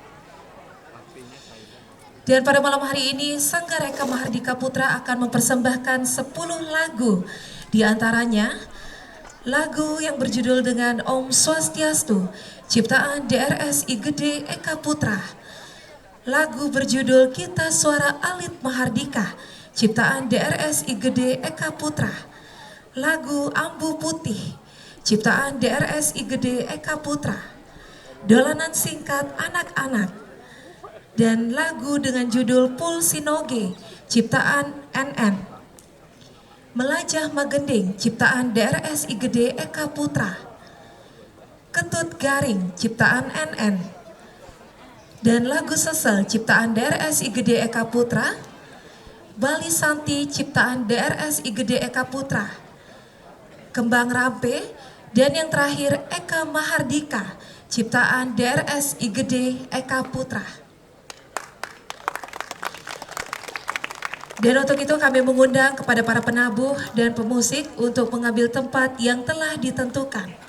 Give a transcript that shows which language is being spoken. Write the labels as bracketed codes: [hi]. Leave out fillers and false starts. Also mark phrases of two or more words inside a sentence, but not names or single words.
[id] Dan pada malam hari ini, Sanggar Eka Mahardika Putra akan mempersembahkan 10 lagu, di antaranya lagu yang berjudul dengan Om Swastiastu, ciptaan DRSI Gede Eka Putra. Lagu berjudul Kita Suara Alit Mahardika, ciptaan DRSI Gede Eka Putra. lagu Ambu Putih, ciptaan DRS Igede Eka Putra, dolanan singkat anak-anak, dan lagu dengan judul Pulsinoge, ciptaan NN. Melajah Magending, ciptaan DRS Igede Eka Putra, Ketut Garing, ciptaan NN, dan lagu Sesel, ciptaan DRS Igede Eka Putra, Bali Santi, ciptaan DRS Igede Eka Putra, Kembang Rampe, dan yang terakhir Eka Mahardika, ciptaan DRS Igede Eka Putra. Dan untuk itu kami mengundang kepada para penabuh dan pemusik untuk mengambil tempat yang telah ditentukan.